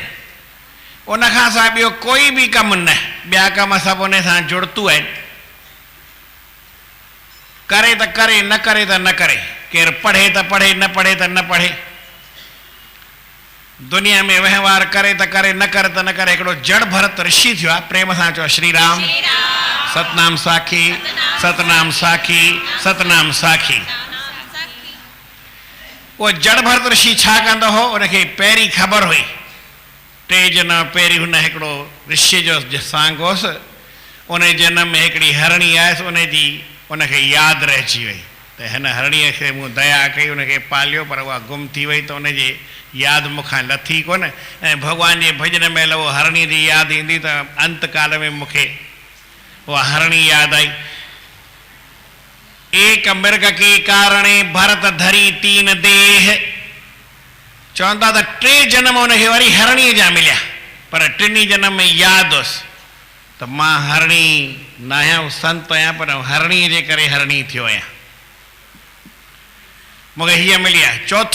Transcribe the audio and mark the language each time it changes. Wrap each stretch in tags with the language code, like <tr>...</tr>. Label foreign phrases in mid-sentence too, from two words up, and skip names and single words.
<sd>उनखां सवाइ ॿियो कोई बि कमु न, ॿिया कम सभु उन सां जुड़तू आहिनि। करे त करे, न करे त न करे, केरु पढ़े त पढ़े, न पढ़े त न पढ़े, दुनिया में वहिंवार करे त करे, न करे त न करे। हिकिड़ो जड़ भरत ऋषि थियो आहे, प्रेम सां चओ श्री राम। सतनाम साखी सतनाम साखी सतनाम साखी। उहो जड़ भरत ऋषि छा कंदो हो? उनखे पहिरीं ख़बर हुई, 3 जनम पहिरीं हुन हिकिड़ो ऋषि जो सांग होसि, उन जनम में हिकिड़ी हरणी आयसि, उनखे यादि रहिजी वई त हिन हरणीअ खे मूं दया कई, उनखे पालियो, पर उहा गुम थी वई, त उनजी यादि मूंखां लथी कोन। ऐं भॻवान जे भॼन में उहो हरणीअ जी यादि ईंदी त अंत काल में मूंखे उहा हरणी यादि आई।</sd> <hi>एक मृग के कारणे भरत धरी 3 देह,</hi> <sd>चवंदा त 3 जनम उनखे वरी हरणीअ जा मिलिया, पर 3 जनम में यादि हुअसि त मां हरणी न आहियां, संत आहियां, पर हरणीअ जे करे हरणी थियो आहियां, मूंखे हीअ मिली आहे।</sd>